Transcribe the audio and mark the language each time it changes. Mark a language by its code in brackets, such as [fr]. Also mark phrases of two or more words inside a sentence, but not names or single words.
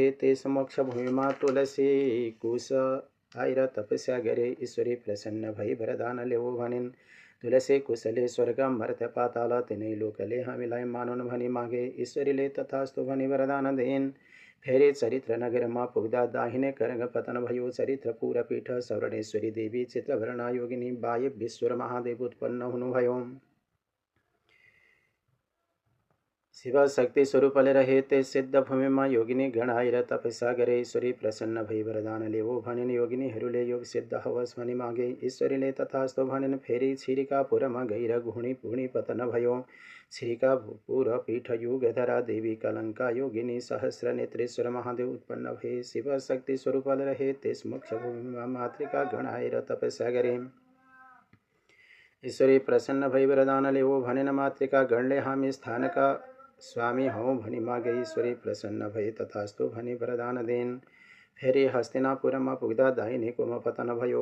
[ne] त्यस मोक्षभूमिमा तुलसी कुश आएर तपस्या गरे। ईश्वरी प्रसन्न भई वरदान लेऊ भनिन्। तुलसी कुशले स्वर्ग मर्त्य पाताल तिनै लोकले हामीलाई मानुन् भनी मागे। ईश्वरीले तथास्तु भनी वरदान दिइन्। फेरि चरित्र नगरमा पुग्दा दाहिने करंग पतन भयो। चरित्रपुर पीठ सवर्णेश्वरी देवी चित्रवर्णा योगिनी वायव्येश्वर महादेव उत्पन्न हुनुभयो। शिवशक्ति स्वरूपले रहे ते सिद्ध भूमिमा योगिनी गण आएर तपस्या गरे। ईश्वरी प्रसन्न भई वरदान लेवो भनिन् योगिनीहरूले योग सिद्ध हवस् भनी मागे। ईश्वरीले तथास्तु भनिन्। फेरि छिरिकापुरमा गएर घुणी पुणी पतन भयो। छिरिकापुर पीठ युगधरा देवी कलंका योगिनी सहस्र नेत्रेश्वर महादेव उत्पन्न भए। शिवशक्ति स्वरूपले रहे त्यस मोक्ष भूमिमा मातृका गण आएर तपस्या गरे। ईश्वरी प्रसन्न भई वरदान लेवो भनिन् मातृका गणले हामी स्थानका स्वामी हौं भनी मागे। ईश्वरी प्रसन्न भए तथास्तु भनी वरदान देन। फेरि हस्तिनापुरमा पुग्दा दाहिने कोमा पतन भयो।